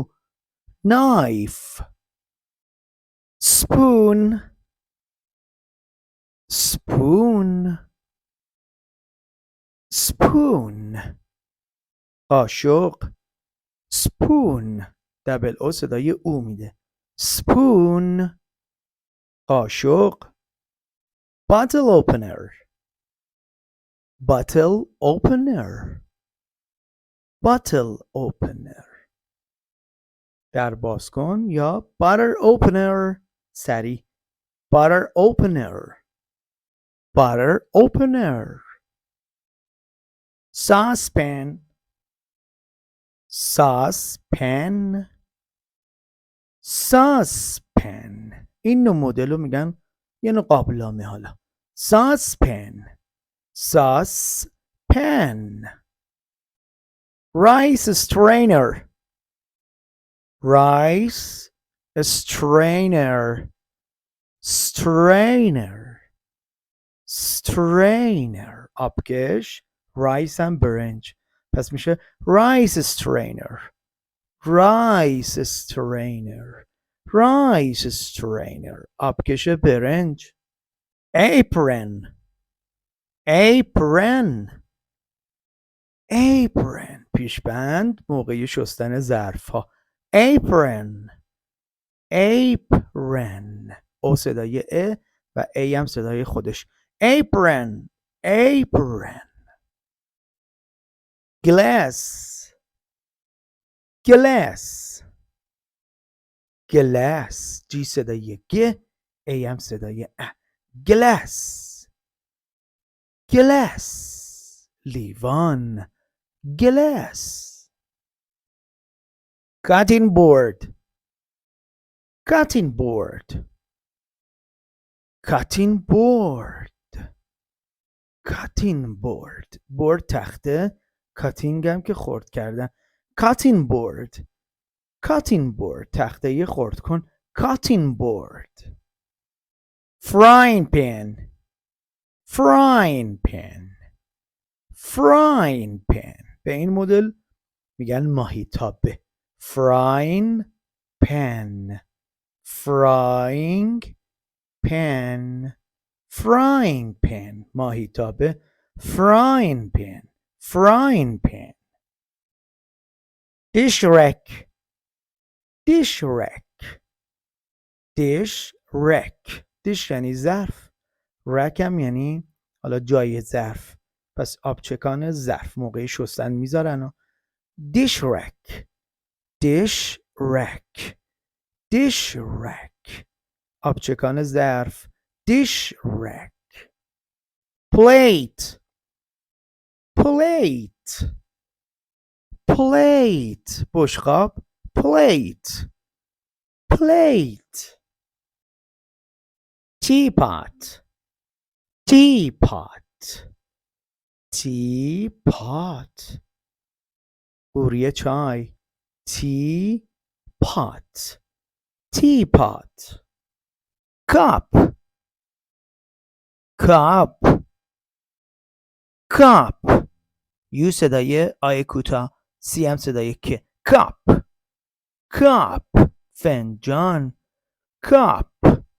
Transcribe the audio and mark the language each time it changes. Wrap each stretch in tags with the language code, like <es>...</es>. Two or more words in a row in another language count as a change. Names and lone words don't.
<en>knife. spoon spoon spoon قاشق.</en> <fa>spoon دبل او صدای او میده.</fa> <en>spoon قاشق. bottle opener bottle opener bottle opener</en> <fa>در باز کن یا</fa> <en>butter opener سری butter opener butter opener saucepan saucepan saucepan</en> <fa>این نوع مدل رو میگن یه نوع قابلمه.</fa> <en>حالا saucepan saucepan rice strainer rice strainer strainer strainer آبکش rice</en> <fa>هم برنج پس میشه</fa> <en>rice strainer rice strainer rice strainer</en> <fa>آبکش برنج</fa> <en>apron apron apron</en> <fa>پیشبند موقع شستن ظرفها</fa> <en>apron apron</en> <fa>او صدای ا و ای هم صدای خودش</fa> <en>apron apron glass glass glass</en> <fa>جی صدای گ ای هم صدای ا glass</fa> <en>glass لیوان glass cutting board cutting board cutting board cutting board board</en> <fa>تخته cutting هم که خرد کردن</fa> <en>cutting board cutting board</en> <fa>تخته خرد کن</fa> <en>cutting board frying pan frying pan frying pan</en> <fa>به این مدل میگن ماهیتابه</fa> <en>frying pan frying pan frying pan ماهیتابه frying pan frying pan dish rack dish rack dish rack dish</en> <fa>یعنی ظرف rack هم یعنی حالا جای ظرف پس آبچکان ظرف موقع شستن میذارن</fa> <en>dish rack dish rack dish rack</en> <fa>آبچکان ظرف</fa> <en>dish rack plate plate plate بشقاب plate plate teapot teapot teapot</en> <fa>قوری چای</fa> <en>teapot teapot cup cup cup</en> <fa>یو صدای آی کوتاه سی هم صدای که</fa> <en>cup cup فنجان cup</en>